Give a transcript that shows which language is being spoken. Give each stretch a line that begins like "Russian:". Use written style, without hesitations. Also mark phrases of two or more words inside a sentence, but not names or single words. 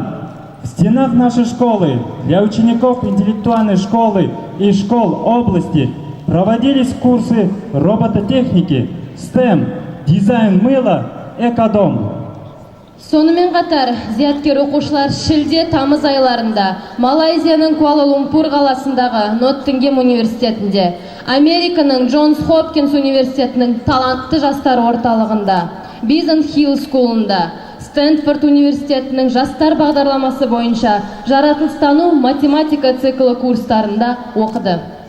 Russian: В стенах нашей школы для учеников интеллектуальной школы и школ области проводились курсы робототехники, STEM, дизайн мыла, экодом.
Kazakh: Сонымен қатар, зияткер оқушылар шілде-тамыз айларында Малайзияның Куала-Лумпур қаласындағы Ноттингем университетінде, Американың Джонс Хопкинс университетінің талантты жастар орталығында, Бизон Хилл скулында, Стэнфорд университетінің жастар бағдарламасы бойынша жаратылыстану математика циклы курстарында оқыды.